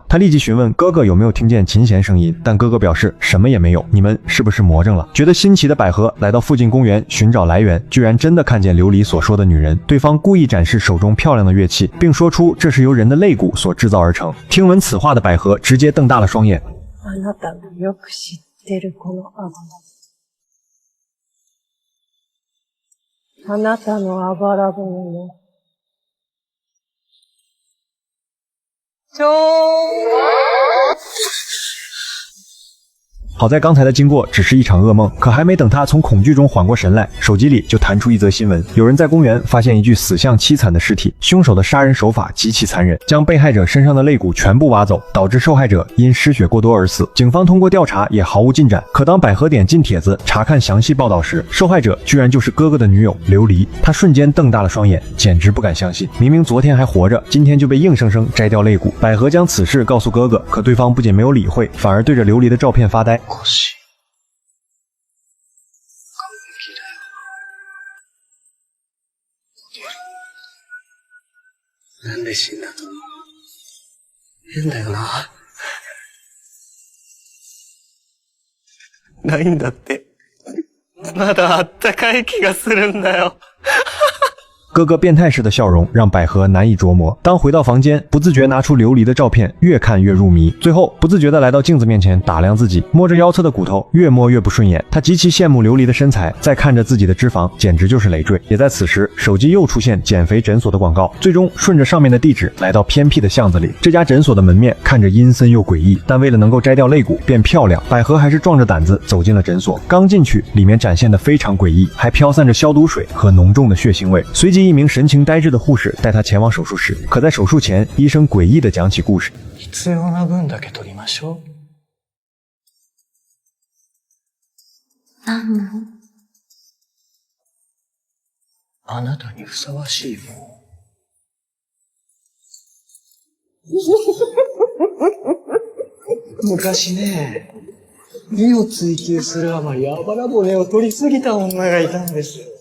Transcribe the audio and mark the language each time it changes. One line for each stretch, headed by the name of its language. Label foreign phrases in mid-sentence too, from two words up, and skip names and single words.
Chinese: 他立即询问哥哥有没有听见琴弦声音，但哥哥表示什么也没有，你们是不是魔怔了？觉得新奇的百合来到附近公园寻找来源，居然真的看见琉璃所说的女人。对方故意展示手中漂亮的乐器，并说出这是由人的肋骨所制造而成。听闻此话的百合直接瞪大了双眼。
Japanese: あなたのよく知ってるこのあばら。あなたのあばら骨の。
Chinese: 好在刚才的经过只是一场噩梦，可还没等他从恐惧中缓过神来，手机里就弹出一则新闻：有人在公园发现一具死相凄惨的尸体，凶手的杀人手法极其残忍，将被害者身上的肋骨全部挖走，导致受害者因失血过多而死。警方通过调查也毫无进展。可当百合点进帖子查看详细报道时，受害者居然就是哥哥的女友琉璃。他瞬间瞪大了双眼，简直不敢相信，明明昨天还活着，今天就被硬生生摘掉肋骨。百合将此事告诉哥哥，可对方不仅没有理会，反而对着琉璃的照片发呆。
Japanese: なんで死んだと思う？変だよな。ないんだって。まだあったかい気がするんだよ。
Chinese: 哥哥变态式的笑容让百合难以琢磨。当回到房间，不自觉拿出琉璃的照片，越看越入迷。最后不自觉地来到镜子面前打量自己，摸着腰侧的骨头，越摸越不顺眼。他极其羡慕琉璃的身材，再看着自己的脂肪，简直就是累赘。也在此时，手机又出现减肥诊所的广告，最终顺着上面的地址来到偏僻的巷子里。这家诊所的门面看着阴森又诡异，但为了能够摘掉肋骨变漂亮，百合还是壮着胆子走进了诊所。刚进去，里面展现得非常诡异，还飘散着消毒水和浓重的血腥味。随即一名神情呆滞的护士带他前往手术室，可在手术前，医生诡异地讲起故事。
Japanese: 必要な分だけ取りましょう。何の？あなたにふさわしいもの。昔ね、美を追求するあまりあばら骨を取りすぎた女がいたんですよ。